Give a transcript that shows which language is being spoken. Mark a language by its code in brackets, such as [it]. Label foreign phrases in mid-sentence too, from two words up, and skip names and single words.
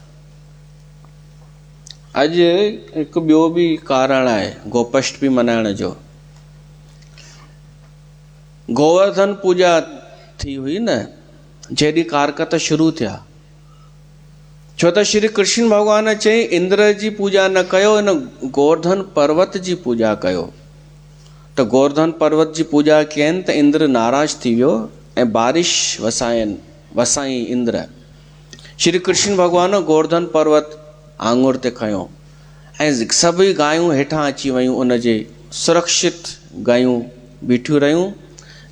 [sd] अॼु हिकु ॿियो बि कारण आहे गोपष्टमी मनाइण जो। गोवर्धन पूजा थी हुई न, जॾहिं कारकत शुरू थिया, छो त श्री कृष्ण भॻवान चई इंद्र जी पूजा न कयो, हिन गोवर्धन पर्वत जी पूजा कयो। त गोवर्धन पर्वत जी पूजा कयनि त इंद्र नाराज़ थी वियो ऐं बारिश वसाई इंद्र। श्री कृष्ण भॻवान गोवर्धन पर्वत आङुर ते खयो ऐं सभई गायूं हेठां अची वयूं, उन जे सुरक्षित गायूं बीठियूं रहियूं।